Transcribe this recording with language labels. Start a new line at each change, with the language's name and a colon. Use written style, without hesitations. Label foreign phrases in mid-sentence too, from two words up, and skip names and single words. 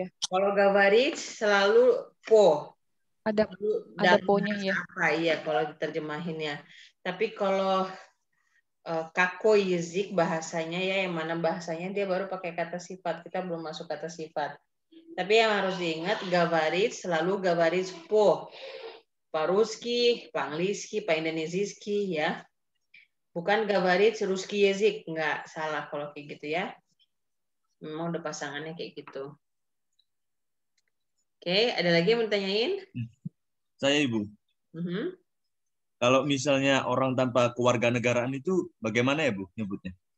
Indonesian: Kalau говорить selalu po. Ada po-nya ya. Apa iya kalau diterjemahinnya. Tapi kalau
Russian: какой язык
Indonesian: bahasanya ya, yang mana bahasanya dia baru pakai kata sifat. Kita belum masuk kata sifat. Tapi yang harus diingat, говорить selalu
Russian: говорить по. По-русски, по-английски, по-индонезийски ya.
Indonesian: Bukan
Russian: говорить русский язык,
Indonesian: nggak salah kalau kayak gitu ya. Memang udah pasangannya kayak gitu. Oke, ada lagi yang mau ditanyain? Saya Ibu. Kalau misalnya orang tanpa kewarganegaraan itu bagaimana ya Bu nyebutnya?